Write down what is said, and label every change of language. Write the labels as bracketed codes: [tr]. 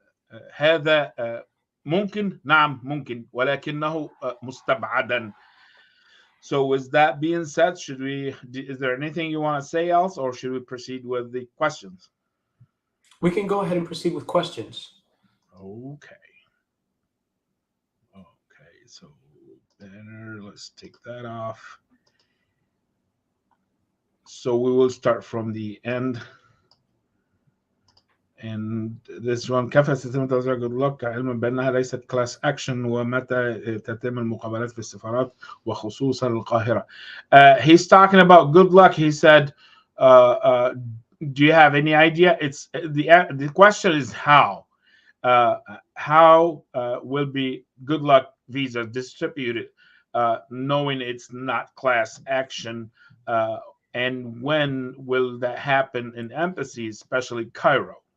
[ar] فهذا ممكن، نعم ممكن، ولكنه مستبعدا. [en] So with that being said, is there anything you want to say else, or should we proceed with the questions? We can go ahead and proceed with questions. Okay, so banner, let's take that off. So we will start from the end. And this one, [ar] كيف سيتم توزيع جود لك علما بأنها ليست كلاس أكشن، ومتى تتم المقابلات في السفارات وخصوصا القاهرة. [en] He's talking about good luck. He said, do you have any idea? It's the question is how will be good luck visa distributed, knowing it's not class action, and when will that happen in embassies, especially Cairo?